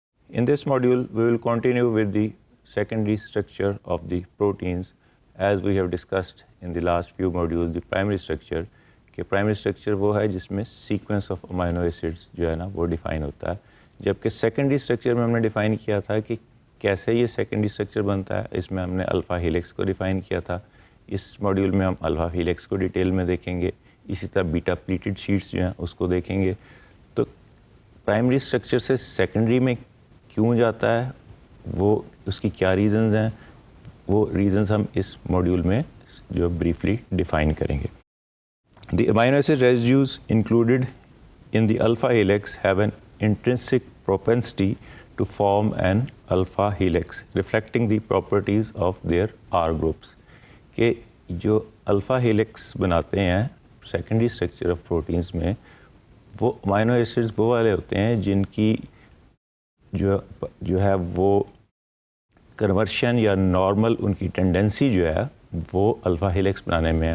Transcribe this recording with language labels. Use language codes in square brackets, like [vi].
[en] In this module, we will continue with the secondary structure of the proteins as we have discussed in the last few modules the primary structure. [ur] کہ primary structure وہ ہے جس میں sequence of amino acids جو ہے نا وہ define ہوتا ہے، جبکہ سیکنڈری اسٹرکچر میں ہم نے ڈیفائن کیا تھا کہ کیسے یہ سیکنڈری اسٹرکچر بنتا ہے. اس میں ہم نے الفا ہیلکس کو ڈیفائن کیا تھا. اس ماڈیول میں ہم الفا ہیلکس کو ڈیٹیل میں دیکھیں گے، اسی طرح بیٹا پلیٹڈ شیٹس جو ہیں اس کو دیکھیں گے. تو پرائمری اسٹرکچر سے سیکنڈری میں کیوں جاتا ہے، وہ اس کی کیا ریزنز ہیں، وہ ریزنز ہم اس ماڈیول میں جو بریفلی ڈیفائن کریں گے. [en] The amino acid residues included in the alpha helix have an intrinsic propensity to form an alpha helix, reflecting the properties of their R groups. [ur] کہ جو alpha helix بناتے ہیں secondary structure of proteins میں، وہ amino acids وہ والے ہوتے ہیں جن کی جو ہے وہ کنورشن یا نارمل ان کی ٹینڈنسی جو ہے وہ الفا ہیلکس بنانے میں ہے.